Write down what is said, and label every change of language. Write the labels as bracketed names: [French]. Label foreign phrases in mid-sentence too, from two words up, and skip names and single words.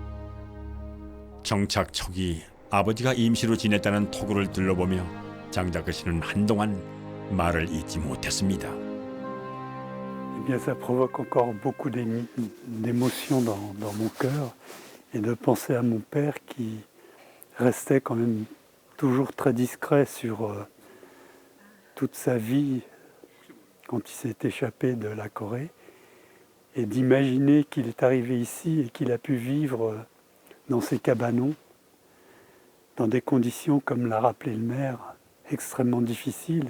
[Korean] 정착 초기 아버지가 임시로 지냈다는 토굴을 둘러보며 장자크 씨는 한동안 말을 잇지 못했습니다. [French] Eh bien, ça provoque encore beaucoup d'émotions dans mon cœur et de penser à mon père qui restait quand même toujours très discret sur toute sa vie quand il s'est échappé de la Corée et d'imaginer qu'il est arrivé ici et qu'il a pu vivre dans ces cabanons dans des conditions, comme l'a rappelé le maire, extrêmement difficiles.